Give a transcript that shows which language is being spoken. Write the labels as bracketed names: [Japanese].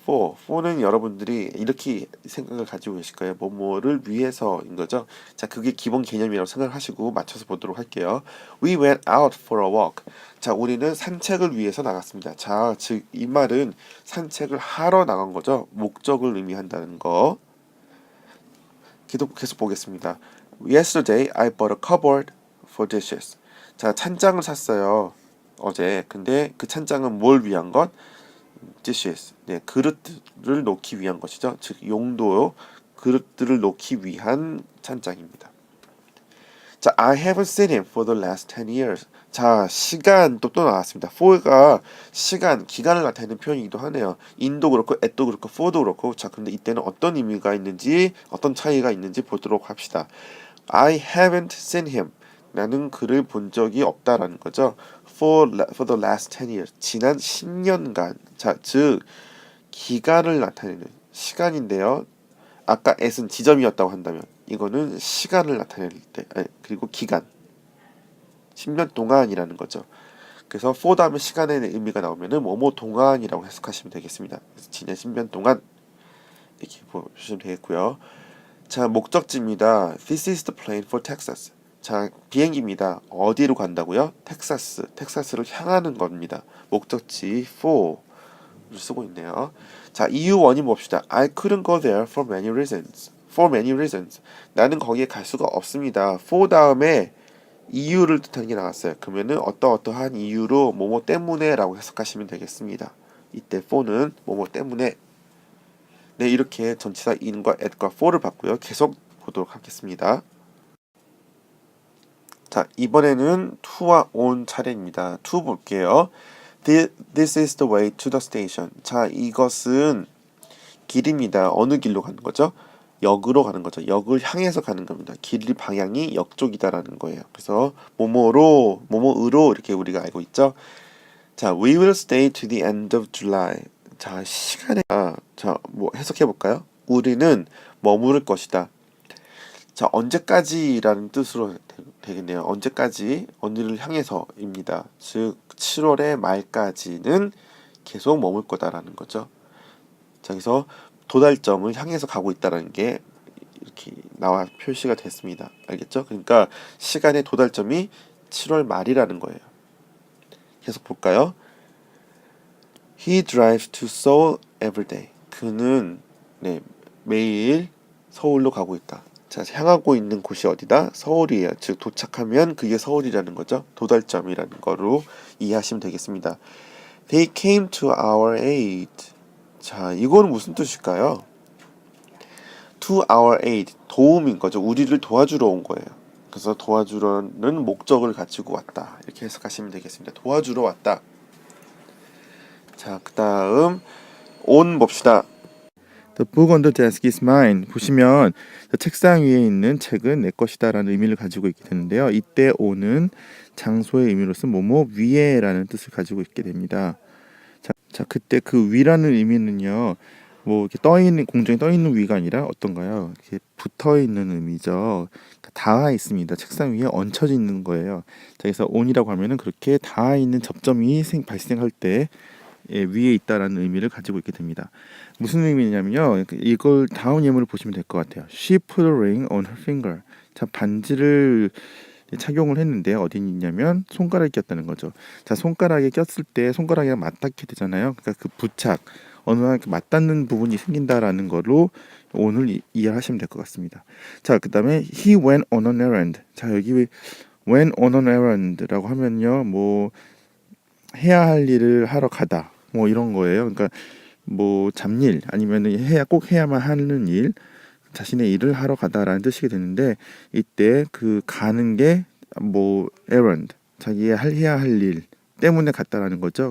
[Korean] for는 여러분들이 이렇게 생각을 가지고 계실 거예요. 뭐뭐를 위해서인 거죠. 자, 그게 기본 개념이라고 생각하시고 맞춰서 보도록 할게요. [English] We went out for a walk. [Korean] 자, 우리는 산책을 위해서 나갔습니다. 자, 즉 이 말은 산책을 하러 나간 거죠. 목적을 의미한다는 거. 계속 보겠습니다. [English] Yesterday I bought a cupboard for dishes. [Korean] 자, 찬장을 샀어요. 어제. 근데 그 찬장은 뭘 위한 것? [English] dishes. [Korean] 네, 그릇들을 놓기 위한 것이죠. 즉 용도요. 그릇들을 놓기 위한 찬장입니다. [English] 자, I haven't seen him for the last 10 years. [Korean] 자, 시간 또 나왔습니다. for가 시간, 기간을 나타내는 표현이기도 하네요. in도 그렇고 at도 그렇고 for도 그렇고. 자, 근데 이때는 어떤 의미가 있는지, 어떤 차이가 있는지 보도록 합시다. [English] I haven't seen him. [Korean] 나는 그를 본 적이 없다라는 거죠. [English] For the last 10 years. [Korean] 지난 10년간. 자, 즉 기간을 나타내는 시간인데요. 아까 at은 지점이었다고 한다면 이거는 시간을 나타낼 때, 그리고 기간, 10년 동안이라는 거죠. 그래서 for 다음에 시간의 의미가 나오면은 뭐뭐 동안이라고 해석하시면 되겠습니다. 그래서 지난 10년 동안 이렇게 보시면 되겠고요. 자, 목적지입니다. [English] This is the plane for Texas. [Korean] 자, 비행기입니다. 어디로 간다고요? 텍사스. 텍사스를 향하는 겁니다. 목적지 for를 쓰고 있네요. 자, 이유 원인 봅시다. [English] I couldn't go there for many reasons. For many reasons. [Korean] 나는 거기에 갈 수가 없습니다. for 다음에 이유를 뜻하는 게 나왔어요. 그러면은 어떠어떠한 이유로 뭐뭐 때문에라고 해석하시면 되겠습니다. 이때 for는 뭐뭐 때문에. 네, 이렇게 전치사 in과 at과 for를 봤고요. 계속 보도록 하겠습니다. 자, 이번에는 to와 on 차례입니다. to 볼게요. [English] This is the way to the station. [Korean] 자, 이것은 길입니다. 어느 길로 가는 거죠? 역으로 가는 거죠. 역을 향해서 가는 겁니다. 길 방향이 역 쪽이다라는 거예요. 그래서 뭐뭐로, 뭐뭐으로 이렇게 우리가 알고 있죠. [English] 자, we will stay to the end of July. [Korean] 자, 시간에 자, 뭐 해석해 볼까요? 우리는 머무를 것이다. 자, 언제까지라는 뜻으로 되겠네요. 언제까지, 어느를 향해서입니다. 즉 7월의 말까지는 계속 머물 거다라는 거죠. 자, 여기서 도달점을 향해서 가고 있다는 게 이렇게 나와 표시가 됐습니다. 알겠죠? 그러니까 시간의 도달점이 7월 말이라는 거예요. 계속 볼까요? [English] He drives to Seoul every day. [Korean] 그는 매일 서울로 가고 있다. 자, 향하고 있는 곳이 어디다? 서울이에요. 즉 도착하면 그게 서울이라는 거죠. 도달점이라는 거로 이해하시면 되겠습니다. [English] They came to our aid. [Korean] 자, 이거는 무슨 뜻일까요? [English] To our aid, [Korean] 도움인 거죠. 우리를 도와주러 온 거예요. 그래서 도와주러는 목적을 가지고 왔다. 이렇게 해석하시면 되겠습니다. 도와주러 왔다. 자, 그 다음 on 봅시다. [English] The book on the desk is mine. [Korean] 보시면 책상 위에 있는 책은 내 것이다 라는 의미를 가지고 있게 되는데요. 이때 on은 장소의 의미로서 뭐뭐 위에라는 뜻을 가지고 있게 됩니다. 자, 그때 그 위라는 의미는요, 뭐 이렇게 떠 있는, 공중에 떠 있는 위가 아니라 어떤가요? 이렇게 붙어 있는 의미죠. 닿아 있습니다. 책상 위에 얹혀져 있는 거예요. 자, 그래서 on이라고 하면은 그렇게 닿아 있는 접점이 발생할 때 위에 있다라는 의미를 가지고 있게 됩니다. 무슨 의미냐면요, 이걸 다음 예문을 보시면 될 것 같아요. [English] She put a ring on her finger. [Korean] 자, 반지를 착용을 했는데 어디 있냐면 손가락에 꼈다는 거죠. 자, 손가락에 꼈을 때 손가락이랑 맞닿게 되잖아요. 그러니까 그 부착, 어느 날 맞닿는 부분이 생긴다라는 거로 오늘 이해하시면 될 것 같습니다. 자, 그 다음에 [English] he went on an errand. [Korean] 자, 여기 [English] went on an errand [Korean] 라고 하면요, 뭐 해야 할 일을 하러 가다, 뭐 이런 거예요. 그러니까 뭐 잡일 아니면 꼭 해야만 하는 일, 자신의 일을 하러 가다라는 뜻이 되는데, 이때 그 가는 게 뭐 errand, 자기의 해야 할 일 때문에 갔다라는 거죠.